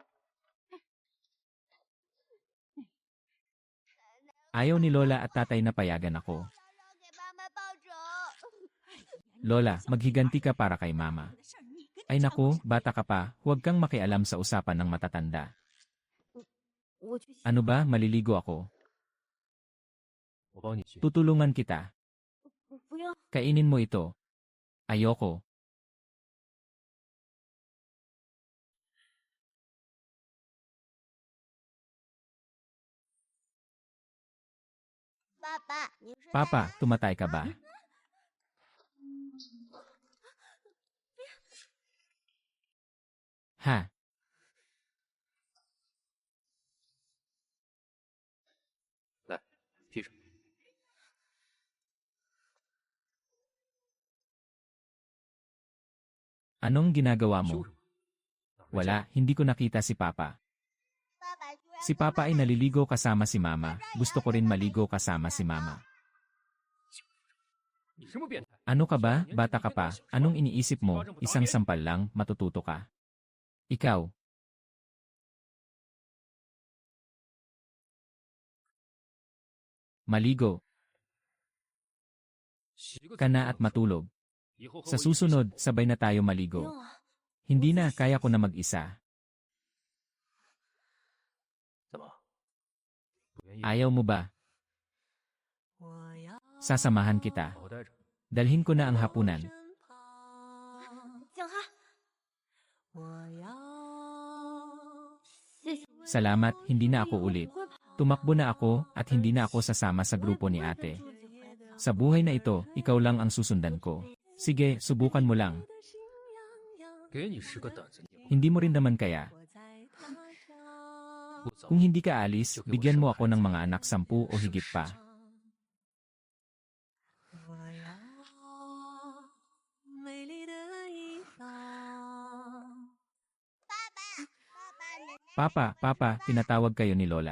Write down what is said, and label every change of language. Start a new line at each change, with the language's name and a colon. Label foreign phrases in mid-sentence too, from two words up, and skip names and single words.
Filipino: Ayaw ni Lola at tatay na payagan ako. Lola, maghiganti ka para kay mama. Ay naku, bata ka pa, huwag kang makialam sa usapan ng matatanda.
Chinese: 我去洗。
Filipino: Ano ba, maliligo ako?
Chinese: 我帮你去。
Filipino: Tutulungan kita.
Chinese: 不要，
Filipino: Kainin mo ito. Ayoko. Papa, tumatay ka ba? Ha?
Chinese: 来，披上。
Filipino: Anong ginagawa
Chinese: 羞
Filipino: mo?
Chinese: 什么？哪儿没见
Filipino: Wala, hindi ko nakita si Papa. Si Papa ay naliligo kasama si Mama. Gusto ko rin maligo kasama si Mama.
Chinese: 你什么变态？
Filipino: Ano ka ba, bata ka pa? Anong iniisip mo? Isang sampal lang, matututo ka. Ikaw. Maligo
Chinese: 洗个
Filipino: ka na at matulog.
Chinese: 以后和
Filipino: Sa
Chinese: 我一起
Filipino: susunod, sabay na tayo
Chinese: 不
Filipino: maligo.
Chinese: 用了。
Filipino: Hindi na, kaya ko na mag-isa.
Chinese: 怎么？不愿意？
Filipino: Ayaw mo ba? Sasamahan kita.
Chinese: 好好待着。
Filipino: Dalhin ko na ang hapunan.
Chinese: 江哈，谢谢。
Filipino: Salamat, hindi na ako ulit.
Chinese: 不会跑。
Filipino: Tumakbo na ako at hindi na ako sasama sa grupo ni ate. Sa buhay na ito, ikaw lang ang susundan ko. Sige, subukan mo lang.
Chinese: 给你10个胆子，你
Filipino: Hindi mo rin naman kaya.
Chinese: 不走。
Filipino: Kung hindi ka alis, bigyan mo ako ng mga anak 10 o higit pa. Papa, tinatawag kayo ni Lola.